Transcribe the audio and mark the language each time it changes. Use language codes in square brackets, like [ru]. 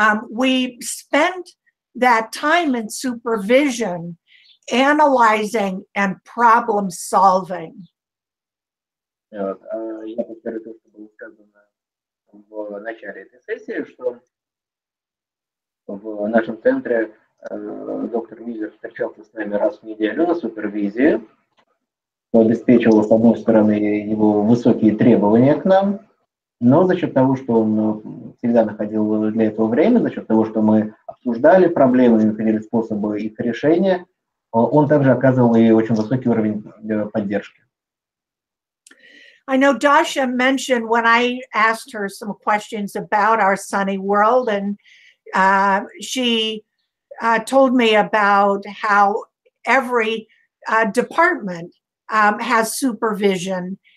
[en] We spent that time in supervision, analyzing and problem solving. [ru] Я повторю то, что было сказано в начале этой сессии, что в нашем центре доктор Миллер встречался с нами раз в неделю на супервизии, что обеспечивало, с одной стороны, его высокие требования к нам, но за счет того, что он всегда находил для этого время, за счет того, что мы обсуждали проблемы и находили способы их решения, он также оказывал и очень высокий уровень поддержки. [en] I know Dasha mentioned when I asked her some questions about our sunny world, and she told me about how every department has supervision.